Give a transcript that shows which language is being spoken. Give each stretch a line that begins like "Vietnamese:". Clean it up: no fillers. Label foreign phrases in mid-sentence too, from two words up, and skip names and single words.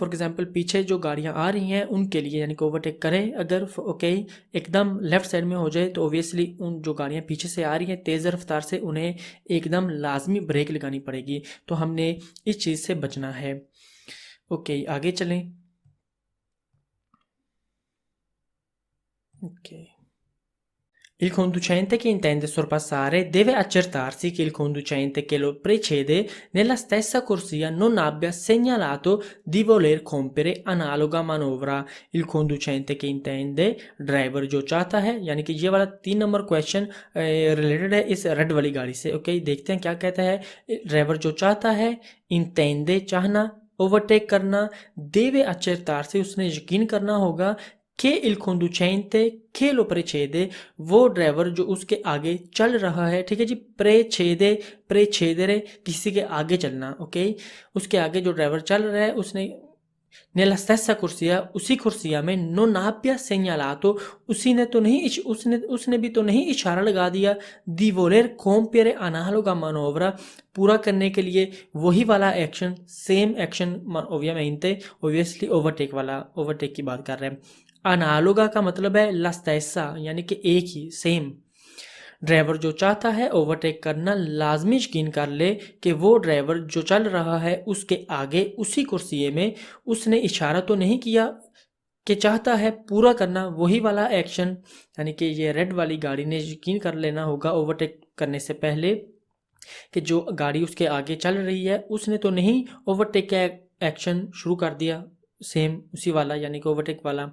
English: for example
Hindi: पीछे जो गाड़ियां आ रही हैं उनके लिए यानी कि ओवरटेक करें अगर ओके एकदम लेफ्ट साइड में हो जाए तो ऑब्वियसली उन जो गाड़ियां पीछे से आ रही हैं तेज़ रफ्तार से उन्हें एकदम लाजमी ब्रेक लगानी पड़ेगी। तो हमने इस चीज़ से बचना है। ओके आगे चलें।
Italian: ओके Il conducente che intende sorpassare deve accertarsi che il conducente che lo precede nella stessa corsia non abbia segnalato di voler compiere analoga manovra। il conducente che intende
Hindi: ड्राइवर जो चाहता है यानी कि ये वाला 3 नंबर
English: question related
Hindi: है इस रेड वाली गाड़ी से। ओके देखते हैं क्या कहता है। ड्राइवर जो चाहता है इंटेंडे चाहना, ओवरटेक करना,
Italian: deve accertarsi
Hindi: उसने यकीन करना होगा
Italian: che il conducente che lo precede
Hindi: वो ड्राइवर जो उसके आगे चल रहा है, ठीक है जी।
Italian: precede precedere
Hindi: किसी के आगे चलना। ओके उसके आगे जो ड्राइवर चल रहा है उसने
Italian: nella stessa corsia
Hindi: उसी कुर्सिया में
Italian: non abbia segnalato
Hindi: उसी ने तो नहीं उसने भी तो नहीं इशारा लगा दिया
Italian: di voler compiere analoga manovra
Hindi: पूरा करने के लिए वही वाला एक्शन
English: same action
Hindi: ऑब्वियसली ओवरटेक वाला ओवरटेक की बात कर रहे हैं। अनालोगा का मतलब है
Italian: la stessa
Hindi: यानी कि एक ही सेम। ड्राइवर जो चाहता है ओवरटेक करना लाजमी यकीन कर ले कि वो ड्राइवर जो चल रहा है उसके आगे उसी कुर्सिये में उसने इशारा तो नहीं किया कि चाहता है पूरा करना वही वाला एक्शन। यानी कि ये रेड वाली गाड़ी ने यकीन कर लेना होगा ओवरटेक करने से पहले कि जो गाड़ी उसके आगे चल रही है उसने तो नहीं ओवरटेक का एक्शन शुरू कर दिया सेम उसी वाला यानी कि ओवरटेक वाला।